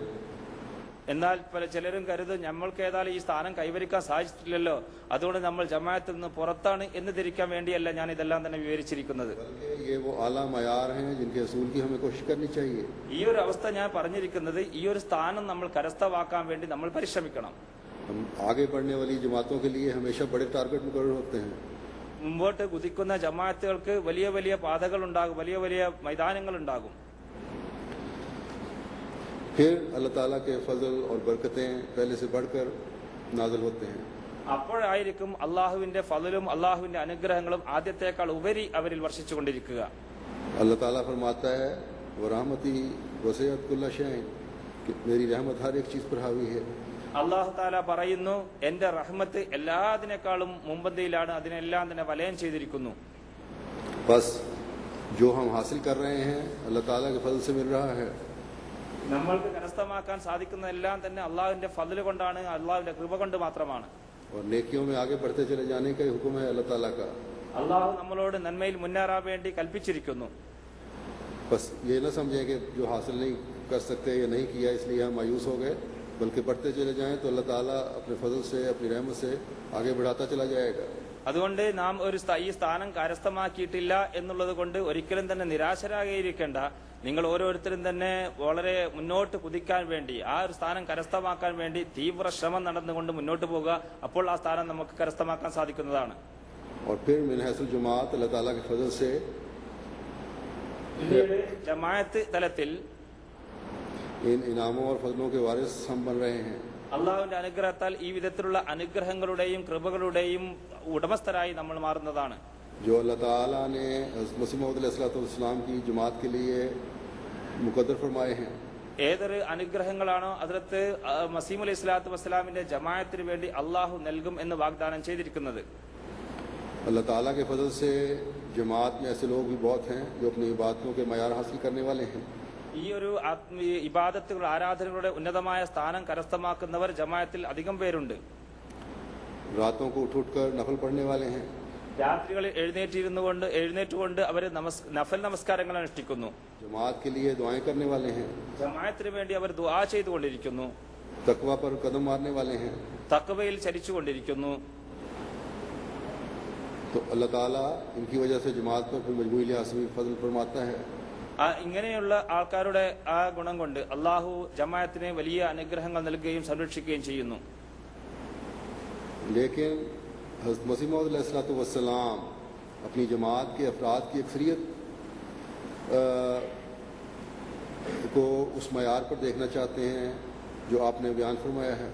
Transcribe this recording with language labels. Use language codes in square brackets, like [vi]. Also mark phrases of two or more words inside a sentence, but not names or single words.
[ml] എന്നാൽ ചിലരും കരുതും നമ്മൾക്ക് ഏതായാലും ഈ സ്ഥാനം കൈവരിക്കാൻ സാധിച്ചിട്ടില്ലല്ലോ, അതുകൊണ്ട് നമ്മൾ ജമാഅത്തിൽ നിന്ന് പുറത്താണ് എന്ന് ധരിക്കാൻ വേണ്ടിയല്ല ഞാൻ ഇതെല്ലാം തന്നെ വിവരിച്ചിരിക്കുന്നത്. [hi] ये वो आला मयार हैं जिनके असूल की हमें कोशिश करनी चाहिए। [ml] ഈ ഒരു അവസ്ഥ ഞാൻ പറഞ്ഞിരിക്കുന്നത് ഈ ഒരു സ്ഥാനം നമ്മൾ കരസ്ഥമാക്കാൻ വേണ്ടി നമ്മൾ പരിശ്രമിക്കണം. [hi] हम आगे बढ़ने वाली जमातों के लिए हमेशा बड़े टारगेट मुकर्रर होते हैं। [ml] മുമ്പോട്ട് കുതിക്കുന്ന ജമാഅത്തുകൾക്ക് വലിയ വലിയ പാതകൾ ഉണ്ടാകും, വലിയ വലിയ മൈതാനങ്ങൾ ഉണ്ടാകും. [hi] फिर अल्लाह ताला के फजल और बरकतें पहले से बढ़कर नाज़िल होते हैं। [ml] അപ്പോഴായിരിക്കും അള്ളാഹുവിന്റെ ഫളലും അള്ളാഹുവിന്റെ അനുഗ്രഹങ്ങളും ആദ്യത്തേക്കാൾ ഉപരി അവരിൽ വർഷിച്ചുകൊണ്ടിരിക്കുക. [hi] अल्लाह ताला फरमाता है [ar] ورحمتي وسعت كل شيء, [hi] मेरी रहमत हर एक चीज पर हावी है। [ml] അള്ളാഹു താല പറയുന്നു, എന്റെ റഹ്മത്ത് എല്ലാത്തിനേക്കാളും മുമ്പന്തിയിലാണ്, അതിനെല്ലാം തന്നെ വലയം ചെയ്തിരിക്കുന്നു. [hi] बस जो हम हासिल कर रहे हैं अल्लाह ताला के फजल से मिल रहा है। [ml] നമ്മൾക്ക് കരസ്ഥമാക്കാൻ സാധിക്കുന്നതെല്ലാം തന്നെ അള്ളാഹുവിന്റെ ഫضل കൊണ്ടാണ്, അള്ളാഹുവിന്റെ കൃപ കൊണ്ട് മാത്രമാണ്. [hi] और नेकियों में आगे बढ़ते चले जाने का हुक्म है अल्लाह ताला का। [ml] അള്ളാഹു നമ്മളോട് നന്മയിൽ മുന്നേറാൻ വേണ്ടി കൽപ്പിച്ചിരിക്കുന്നു. [hi] बस ये न समझें कि जो हासिल नहीं कर सकते या नहीं किया इसलिए हम मायूस हो गए। बल्कि बढ़ते चले जाएं तो अल्लाह ताला अपने फजल से अपनी रहमत से आगे बढ़ाता चला जाएगा। [ml] അതുകൊണ്ട് നാം ഈ സ്ഥാനം കരസ്ഥമാക്കിയിട്ടില്ല എന്നുള്ളത് കൊണ്ട് ഒരിക്കലും തന്നെ നിരാശരാകിയിരിക്കേണ്ട. നിങ്ങൾ ഓരോരുത്തരും തന്നെ വളരെ മുന്നോട്ട് കുതിക്കാൻ വേണ്ടി, ആ ഒരു സ്ഥാനം കരസ്ഥമാക്കാൻ വേണ്ടി തീവ്ര ശ്രമം നടന്നുകൊണ്ട് മുന്നോട്ട് പോകുക. അപ്പോൾ ആ സ്ഥാനം നമുക്ക് കരസ്ഥമാക്കാൻ സാധിക്കുന്നതാണ്. [hi] और फिर मिनहसुल जमात अल्लाह ताला के फजल से [ml] ജമാഅത്ത് തലത്തിൽ [hi] इन इनामों और फजलों के वारिस हम बन रहे हैं। [ml] അള്ളാഹുവിന്റെ അനുഗ്രഹത്താൽ ഈ വിധത്തിലുള്ള അനുഗ്രഹങ്ങളുടെയും കൃപകളുടെയും ഉടമസ്ഥരായി നമ്മൾ മാറുന്നതാണ്. [hi] जो अल्लाह ताला ने मसीह मौऊद अलैहिस्सलाम की जमात के लिए मुकद्दर फरमाए हैं, [ml] ഏതൊരു അനുഗ്രഹങ്ങളാണോ ഹദ്റത്ത് മസീഹ് [ar] عليه الصلاة [ml] വസ്സലാമിന്റെ ജമാഅത്തിന് വേണ്ടി അള്ളാഹു നൽകും എന്ന് വാഗ്ദാനം ചെയ്തിരിക്കുന്നത്. [hi] अल्लाह ताला के फजल से जमात में ऐसे लोग भी बहुत हैं जो अपनी इबादतों के मयार हासिल करने वाले हैं। [ml] ഈ ഒരു ഇബാദത്തുകൾ, ആരാധനകളുടെ ഉന്നതമായ സ്ഥാനം കരസ്ഥമാക്കുന്നവർ ജമാഅത്തിൽ അധികം പേരുണ്ട്. [hi] रातों को उठ उठ कर नफल पढ़ने वाले हैं, [ml] രാത്രികളിൽ എഴുന്നേറ്റുകൊണ്ട് അവർ നഫൽ നമസ്കാരങ്ങൾ അനുഷ്ഠിക്കുന്നു. [hi] जमात के लिए दुआएं करने वाले हैं, [ml] ജമാഅത്തിന് വേണ്ടി അവർ ദുആ ചെയ്തുകൊണ്ടിരിക്കുന്നു. [hi] तकवा पर कदम मारने वाले हैं। [ml] തഖ്വയിൽ ചരിച്ചുകൊണ്ടിരിക്കുന്നു. [hi] तो अल्लाह ताला इनकी वजह से जमात पर फिर मजमूई लिहाज से भी फजल फरमाता है। [ml] ഇങ്ങനെയുള്ള ആൾക്കാരുടെ ആ ഗുണം കൊണ്ട് അള്ളാഹു ജമാഅത്തിന് വലിയ അനുഗ്രഹങ്ങൾ നൽകുകയും സംരക്ഷിക്കുകയും ചെയ്യുന്നു. [hi] लेकिन हज़रत मसीह मौऊद अलैहिस्सलाम अपनी जमात के अफराद की अक्सरियत को उस मयार पर देखना चाहते हैं जो आपने बयान फरमाया है।